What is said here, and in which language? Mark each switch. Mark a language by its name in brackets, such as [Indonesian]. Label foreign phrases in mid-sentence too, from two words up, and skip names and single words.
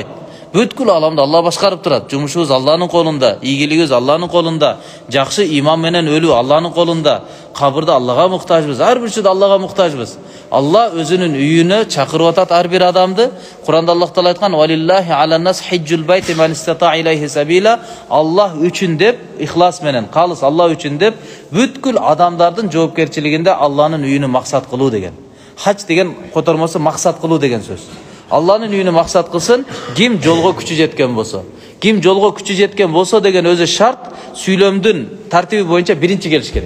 [Kyrgyz] Бүткүл аламды Алла башкарып турат. Жумушубуз Алланын колунда, ийгилигибиз Алланын колунда, жакшы иман менен өлүү Алланын колунда. Кабырда Аллага муктажбыз, ар бир чөйдө Аллага муктажбыз. Алла өзүнүн үйүнө чакырып атат ар бир адамды. Куранда Аллах Таала айткан: [Arabic] "ولله على الناس حج البيت من استطاع إليه سبيلا". [Kyrgyz] Аллах үчүн деп, ихлас менен, калыс Алла үчүн деп, бүткүл адамдардын жоопкерчилигинде Алланын үйүнү максат кылуу деген. Хач деген котормосу максат кылуу деген сөз. Алланын үйүнү максат кылсын, ким жолго күчү жеткен болсо. Ким жолго күчү жеткен болсо деген өзү шарт, сүйлөмдүн тартиби боюнча биринчи келиш керек.